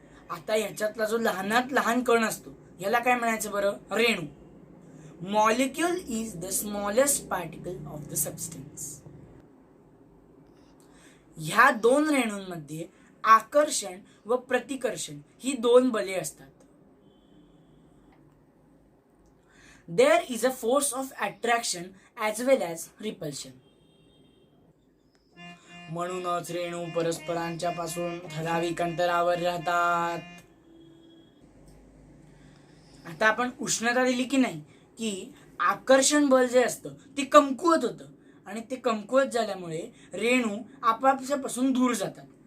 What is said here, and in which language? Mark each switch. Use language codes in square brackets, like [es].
[mr] आता याच्यातला जो लहानात लहान कण असतो याला काय म्हणायचं बरं? रेणू. [en] Molecule is the smallest particle of the substance. [mr] ह्या दोन रेणूंमध्ये आकर्षण व प्रतिकर्षण ही दोन बले असतात. [en] There is a force of attraction as well as repulsion. [mr] म्हणूनच रेणू परस्परांच्या पासून ठराविक अंतरावर राहतात. आता आपण उष्णता दिली की नाही की आकर्षण बल जे असतं ते कमकुवत होतं आणि ते कमकुवत झाल्यामुळे रेणू आपापसापासून दूर जातात.